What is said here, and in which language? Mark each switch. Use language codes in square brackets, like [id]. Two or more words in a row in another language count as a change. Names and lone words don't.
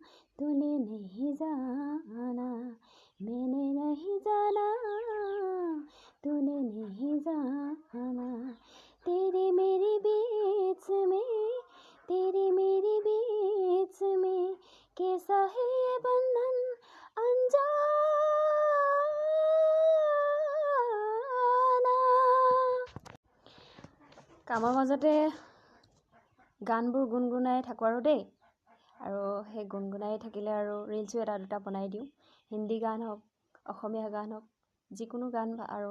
[hi] तूने नहीं जाना मैंने नहीं जाना तूने नहीं जाना तेरी मेरी बीच में कैसा है ये बंधन अनजाना। [as] কামৰ মাজতে গানবোৰ গুণগুণাই থাকোঁ আৰু দেই, আৰু সেই গুণগুণাই থাকিলে আৰু ৰিলচো এটা দুটা বনাই দিওঁ। হিন্দী গান হওক অসমীয়া গান হওক যিকোনো গান আৰু